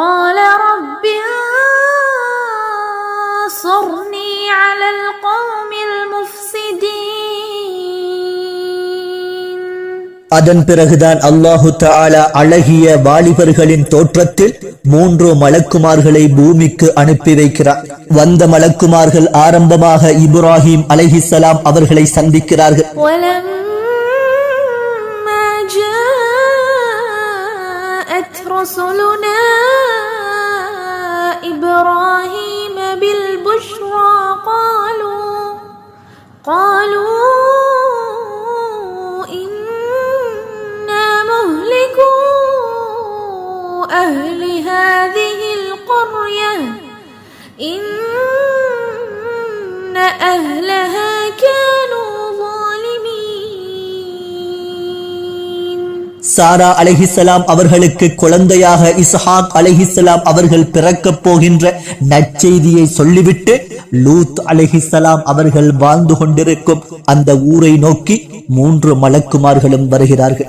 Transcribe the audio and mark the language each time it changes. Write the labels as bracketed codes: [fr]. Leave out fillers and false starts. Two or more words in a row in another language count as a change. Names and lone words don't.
[ta] அதன் பிறகுதான் [ar] الله تعالى [ta] அழகிய வாலிபர்களின் தோற்றத்தில் 3 மலக்குமார்களை பூமிக்கு அனுப்பி வைக்கிறார். வந்த மலக்குமார்கள் ஆரம்பமாக இப்ராஹிம் அலைஹிஸ்ஸலாம் அவர்களை சந்திக்கிறார்கள். [ar] رسلنا إبراهيم بالبشرى قالوا إنا مهلكو أهل هذه القرية إن أهلها كانوا [ta] சாரா அலைஹிஸ்ஸலாம் அவர்களுக்கு குழந்தையாக இஸ்ஹாக் அலைஹிஸ்ஸலாம் அவர்கள் பிறக்கப் போகின்ற நற்செய்தியை சொல்லிவிட்டு லூத் அலைஹிஸ்ஸலாம் அவர்கள் வாழ்ந்து கொண்டிருக்கும் அந்த ஊரை நோக்கி 3 மலக்குமார்களும் வருகிறார்கள்.